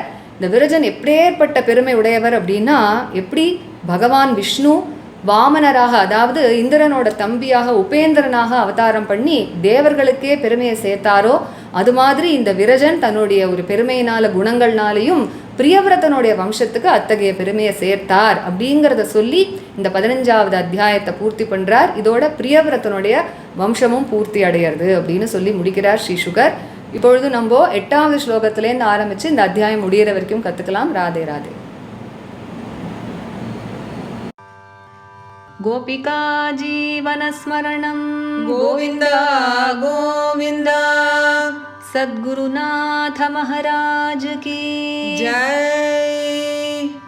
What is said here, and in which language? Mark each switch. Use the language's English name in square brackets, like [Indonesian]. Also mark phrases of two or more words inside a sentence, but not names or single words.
[Tamil] இந்த விரஜன் எப்படியேற்பட்ட பெருமை உடையவர் அப்படின்னா, எப்படி பகவான் விஷ்ணு வாமனராக, அதாவது இந்திரனோட தம்பியாக உபேந்திரனாக அவதாரம் பண்ணி தேவர்களுக்கே பெருமையை சேர்த்தாரோ, அது மாதிரி இந்த விரஜன் தன்னுடைய ஒரு பெருமையினால குணங்கள்னாலையும் பிரியவிரதனுடைய வம்சத்துக்கு அத்தகைய பெருமையை சேர்த்தார் அப்படிங்கிறத சொல்லி இந்த 15வது அத்தியாயத்தை பூர்த்தி பண்ணுறார். இதோட பிரியவிரதனுடைய வம்சமும் பூர்த்தி அடையிறது அப்படின்னு சொல்லி முடிக்கிறார் ஸ்ரீ சுகர். இப்பொழுது நம்ம 8வது ஸ்லோகத்திலேருந்து ஆரம்பித்து இந்த அத்தியாயம் முடிகிற வரைக்கும் கற்றுக்கலாம். ராதே ராதே. [Sanskrit] गोपिका जीवनस्मरणं गोविन्द गोविन्द [Hindi] सद्गुरुनाथ महाराज की जय।